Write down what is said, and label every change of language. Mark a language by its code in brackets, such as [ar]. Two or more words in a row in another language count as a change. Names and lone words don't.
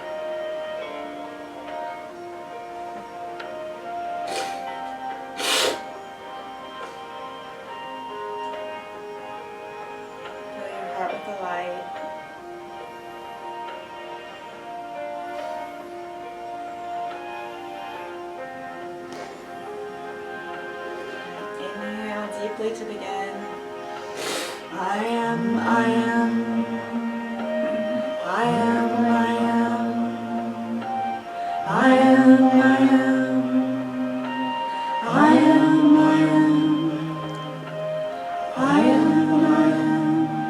[en] Fill your heart with the light. Inhale deeply to begin. I am, I am. I am, I am. I am, I am. I am, I am. I am, I am.